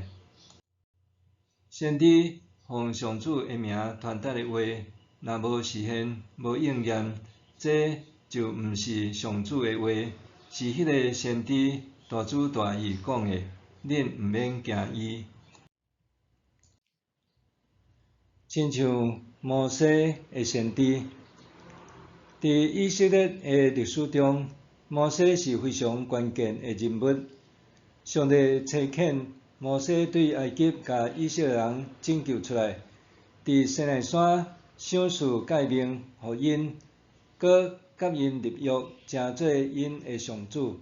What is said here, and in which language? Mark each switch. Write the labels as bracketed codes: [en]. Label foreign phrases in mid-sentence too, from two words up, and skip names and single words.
[nan] 先知奉上主的名传达的话，若无实现、无应验，这就毋是上主的话，是迄个先知大主大意讲的，恁毋免惊伊。亲像摩西的先知，伫以色列的历史中，摩西是非常关键的人物。上帝差遣摩西对埃及甲以色列人拯救出来，伫西奈山赏赐诫命予因，搁甲因立约，成做因的上主。